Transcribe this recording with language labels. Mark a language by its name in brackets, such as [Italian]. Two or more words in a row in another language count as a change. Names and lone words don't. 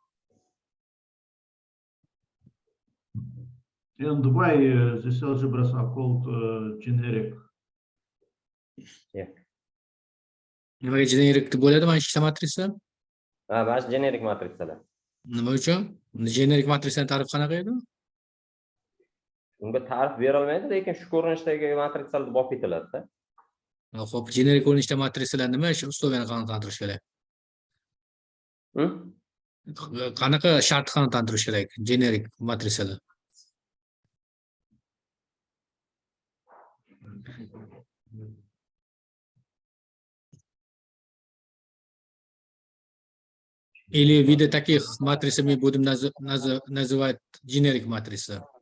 [English] And why these algebras are called generic? Yeah. [Uzbek] Nimaga generik deb bo'ladi mana ikkita matrisa? Mana shu generic matrisalar. Nima uchun? Generik matrisaning ta'rifi qanaqa edi? Unga ta'rif berilmaydi, lekin shu ko'rinishdagi matrisalar olib ketiladi-da. Xo'p, generik ko'rinishda matrisalar nima? Shu usloviyani qanotlantirish kerak. Qanaqa shart qanotlantirish kerak? Generik matrisalar. [Russian] Или виды таких матрисами будем называть generic матрицы.